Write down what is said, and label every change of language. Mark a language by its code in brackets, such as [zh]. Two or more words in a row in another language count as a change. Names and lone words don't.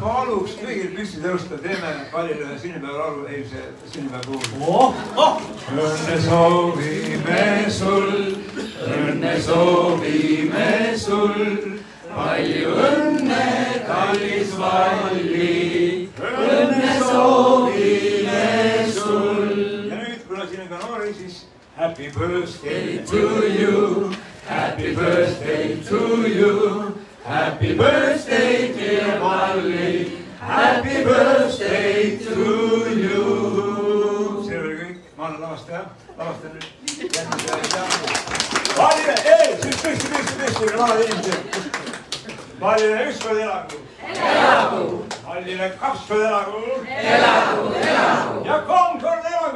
[et] Paluks kõigil püsti tõusta, teeme Vallile ühe sünnipäeva laulu eilse sünnipäeva puhul. Õnne soovime sul, palju õnne, kallis Valli. Õnne soovime [en] Happy birthday to you. Happy birthday to you. Happy birthday, dear Valli. Happy birthday to you. [et] See oli kõik. Ma annan lavastaja. Lavastan nüüd. Vallile, tõesti, vanad inimesed. Vallile üks kord elagu. Elagu. Vallile kaks kord elagu. Elagu, elagu. Ja kolm kord elagu.